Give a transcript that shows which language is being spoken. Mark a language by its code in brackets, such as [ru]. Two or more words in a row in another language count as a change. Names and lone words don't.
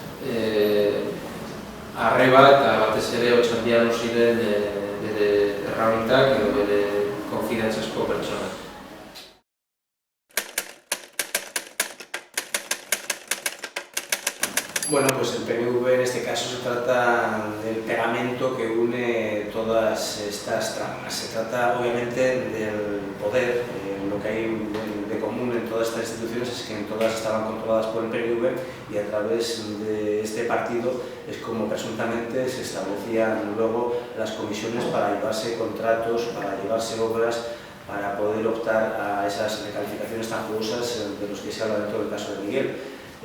[eu] arreba eta batez ere Otxandiano ziren bere erramintak edo bere konfidantzazko pertsonak. [es] Bueno, pues el PNV en este caso se trata del pegamento que une todas estas tramas. Se trata obviamente del poder. Lo que hay de común en todas estas instituciones es que todas estaban controladas por el PNV y a través de este partido es como presuntamente se establecían luego las comisiones para llevarse contratos, para llevarse obras, para poder optar a esas recalificaciones tan jugosas de los que se habla dentro del caso de Miguel.